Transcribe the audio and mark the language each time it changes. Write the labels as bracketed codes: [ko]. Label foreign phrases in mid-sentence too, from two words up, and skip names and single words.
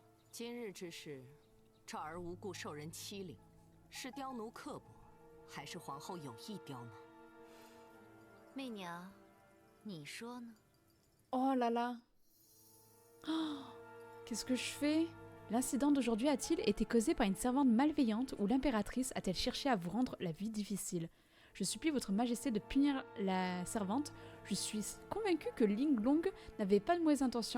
[zh] 今日之事，这儿无故受人欺凌，是刁奴刻薄，还是皇后有意刁难？媚娘，你说呢？ [fr] Oh là là. Oh. Qu'est-ce que je fais? L'incident d'aujourd'hui a-t-il été causé par une servante malveillante ou l'impératrice a-t-elle cherché à vous rendre la vie difficile? Je supplie votre majesté de punir la servante. Je suis convaincue que Ling Long n'avait pas de mauvaises intentions.